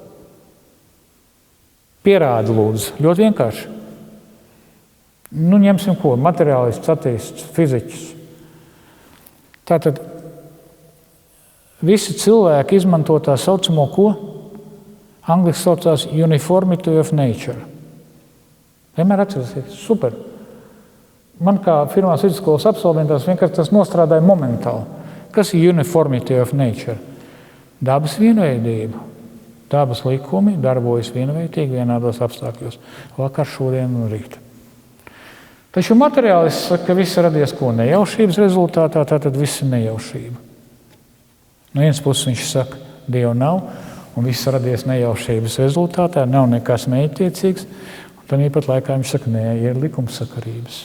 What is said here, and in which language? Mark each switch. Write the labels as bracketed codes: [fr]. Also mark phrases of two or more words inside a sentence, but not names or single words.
[lv] Pierāda lūdzu, ļoti vienkārši. Ņemsim ko, materiālists, ateists, fiziķis. Tātad visi cilvēki izmanto tā saucamo ko? Angliski saucās [en] uniformity of nature. [lv] Vienmēr atcerēsies, super. Man kā pirmās vidusskolas absolventas vienkārši tas nostrādāja momentāli. Kas ir [en] uniformity of nature? [lv] Dabas vienveidība. Dabas likumi darbojas vienveidīgi vienādos apstākļos. Vakar, šodien un rīt. Taču materiālists saka, ka viss radies ko nejaušības rezultātā, tātad viss ir nejaušība. No vienas puses viņš saka, Dieva nav, un viss radies nejaušības rezultātā, nav nekas mērķtiecīgs, un tāpat laikā viņš saka, nē, ir likumsakarības.